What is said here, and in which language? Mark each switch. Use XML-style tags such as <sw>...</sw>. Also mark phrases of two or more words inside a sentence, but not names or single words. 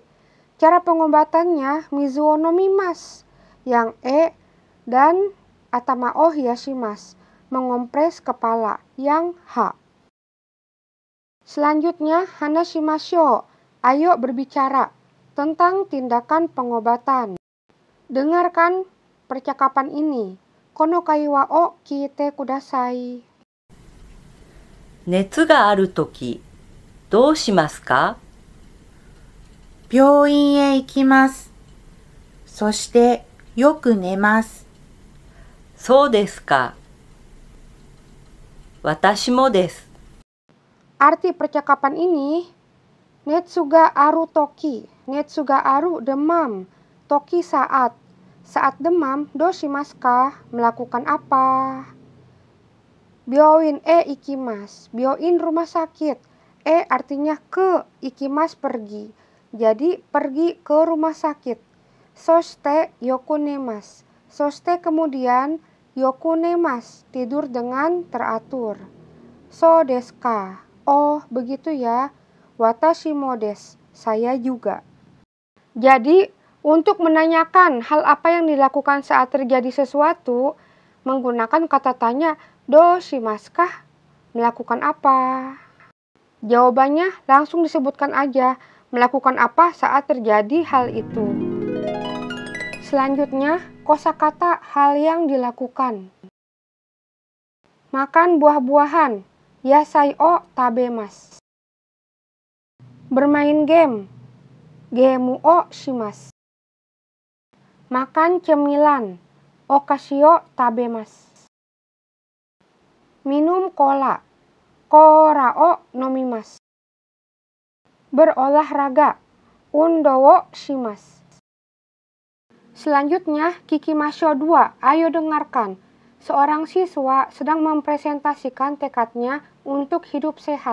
<id>Cara pengobatannya</id> <ja>水を飲みます</ja> <id>yang E, dan</id> <ja>頭を冷やします,</ja> <id>mengompres kepala yang H. Selanjutnya hanashimashou, ayo berbicara tentang tindakan pengobatan. Dengarkan percakapan ini.</id> <ja>この会話を聞いてください. 熱があるとき、どうしますか？病院へ行きます。そしてよく寝ます。そうですか。私もです。</ja> <id>Arti percakapan ini,</id> <ja>熱があるとき. 熱がある</ja> <id>demam. Toki saat. Saat demam,</id> <ja>どうしますか?</ja> <id>Melakukan apa?</id> <ja>病院へ行きます.</ja> <id>Byoin rumah sakit. E artinya ke, ikimasu pergi. Jadi pergi ke rumah sakit.</id> <ja>そしてよく寝ます.</ja> <id>Soste kemudian yokunemasu, tidur dengan teratur.</id> <ja>そうですか?</ja> <id>Oh, begitu ya.</id> <ja>私もです.</ja> <id>Saya juga. Jadi, untuk menanyakan hal apa yang dilakukan saat terjadi sesuatu, menggunakan kata tanya,</id> <ja>どうしますか?</ja> <id>Melakukan apa? Jawabannya langsung disebutkan aja, melakukan apa saat terjadi hal itu. Selanjutnya, kosakata hal yang dilakukan. Makan buah-buahan,</id> <ja>野菜を食べます.</ja> <id>Bermain game,</id> <ja>ゲームをします.</ja> <id>Makan cemilan,</id> <ja>お菓子を食べます.</ja> <id>Minum cola,</id> <ja>コーラを飲みます.</ja> <id>Berolahraga,</id> <ja>運動をします.</ja> <id>Selanjutnya, Kikimasho 2, ayo dengarkan. Seorang siswa sedang mempresentasikan tekadnya untuk hidup sehat.</id>